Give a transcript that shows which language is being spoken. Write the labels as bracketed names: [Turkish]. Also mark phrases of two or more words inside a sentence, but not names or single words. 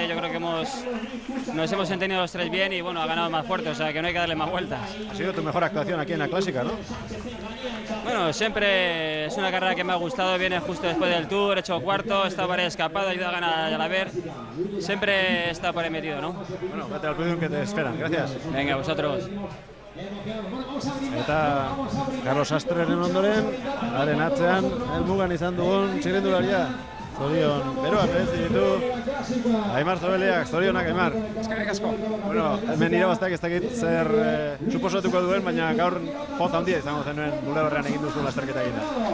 [Spanish] Yo creo que nos hemos entendido los tres bien y bueno, ha ganado más fuerte, o sea que no hay que darle más vueltas. Ha sido tu mejor actuación aquí en la clásica, ¿no? Bueno, siempre es una carrera que me ha gustado, viene justo después del Tour, he hecho cuarto, he estado varias escapadas, ayuda a ganar a la ver, siempre he estado por ahí metido, ¿no? Bueno, vete al podium que te esperan, gracias. Venga, vosotros. [Basque] Eta Carlos Sastreren ondoren, haren atzean, helmugan izan dugun txirrindularia. Zorion, beroa merezi ditu Aimar Zobeleak, zorionak Aimar. Eskerrik asko. Bueno, hemen irabazteak ez dakit zer suposatuko duen, baina gaur poz handia izango zenuen gure horrean egin duzu lasterketa egiten.